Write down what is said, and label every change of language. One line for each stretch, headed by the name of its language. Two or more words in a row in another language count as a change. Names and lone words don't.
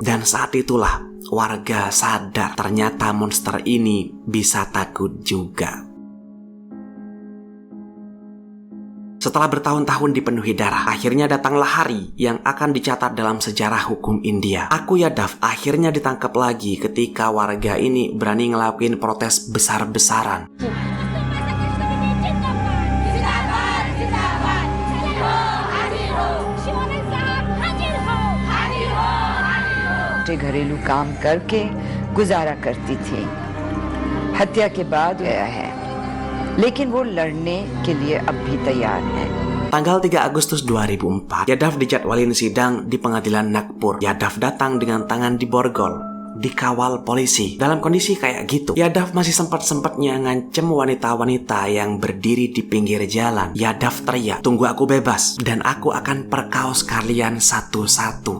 Indonesian: Dan saat itulah warga sadar ternyata monster ini bisa takut juga. Setelah bertahun-tahun dipenuhi darah, akhirnya datanglah hari yang akan dicatat dalam sejarah hukum India. Akuya Duff akhirnya ditangkap lagi ketika warga ini berani ngelakuin protes besar-besaran.
Hindi: घरेलू काम करके गुजारा करती थी। हत्या के बाद गया है, लेकिन वो लड़ने के लिए अब भी तैयार है.
Indonesian: Tanggal 3 Agustus 2004, ya Duff dijadwalin sidang di pengadilan Nagpur. Ya Duff datang dengan tangan diborgol, dikawal polisi. Dalam kondisi kayak gitu, ya Duff masih sempat-sempatnya ngancem wanita-wanita yang berdiri di pinggir jalan. Ya Duff teriak, "Tunggu aku bebas, dan aku akan perkaos kalian satu-satu."